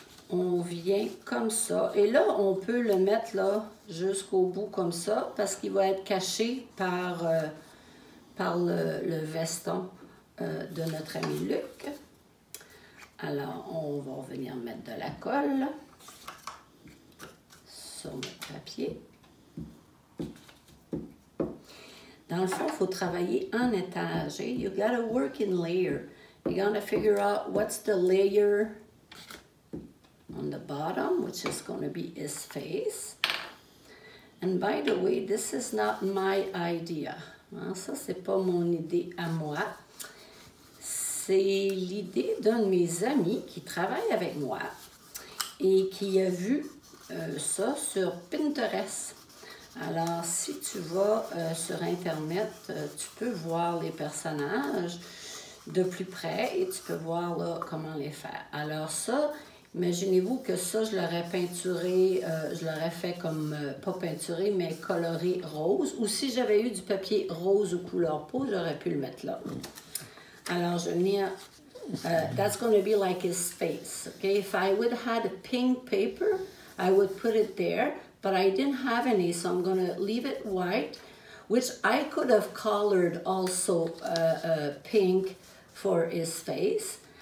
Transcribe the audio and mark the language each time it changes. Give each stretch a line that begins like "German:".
French: On vient comme ça. Et là, on peut le mettre là jusqu'au bout comme ça parce qu'il va être caché par le veston de notre ami Luc. Alors, on va venir mettre de la colle sur notre papier. Dans le fond, il faut travailler en étage.
English: Eh? You gotta work in layer. You gotta figure out what's the layer on the bottom, which is going to be his face. And by the way, this is not my idea. Hein?
French: Ça, c'est pas mon idée à moi. C'est l'idée d'un de mes amis qui travaille avec moi et qui a vu ça sur Pinterest. Alors, si tu vas sur Internet, tu peux voir les personnages de plus près et tu peux voir là, comment les faire. Alors ça, imaginez-vous que ça, je l'aurais peinturé, je l'aurais fait comme, pas peinturé, mais coloré rose. Ou si j'avais eu du papier rose ou couleur peau, j'aurais pu le mettre là. Alors, je vais venir,
English: that's going to be like his face, okay? If I would have had a pink paper, I would put it there, but I didn't have any, so I'm going to leave it white, which I could have colored also pink for his face.